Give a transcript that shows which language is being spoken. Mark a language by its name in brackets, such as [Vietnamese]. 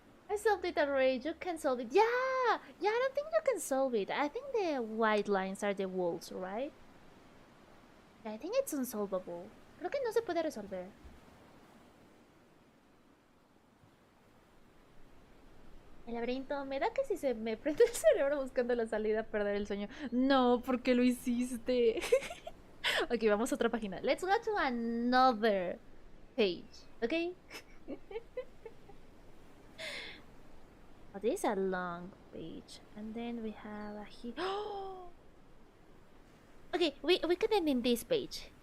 [English] I solved it already. You can solve it. Yeah, I don't think you can solve it. I think the white lines are the walls, right? Yeah, I think it's unsolvable. [Spanish] Creo que no se puede resolver. El laberinto, me da que si se me prende el cerebro buscando la salida, perder el sueño. No, ¿por qué lo hiciste? Ok, vamos a otra página. [English] Let's go to another page, okay? Oh, this is a long page. And then we have a here. Okay, we can end in this page.